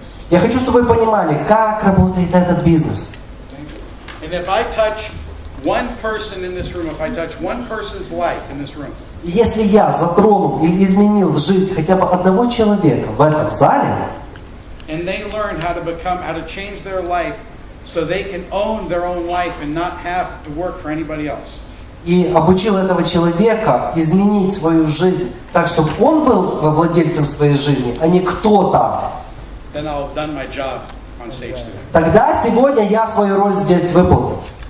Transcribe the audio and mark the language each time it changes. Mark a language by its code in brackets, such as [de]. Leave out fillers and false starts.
[ru] Я хочу, чтобы вы понимали, как работает этот бизнес. [en] And if I touch one person in this room, if I touch one person's life in this room, [ru] если я затронул или изменил жизнь хотя бы одного человека в этом зале, [en] and they learn how to change their life so they can own their own life and not have to work for anybody else. [ru] И обучил этого человека изменить свою жизнь так, чтобы он был владельцем своей жизни, а не кто-то. [en] Then I'll have done my job on stage today. [ru] Тогда сегодня я свою роль здесь выполнил.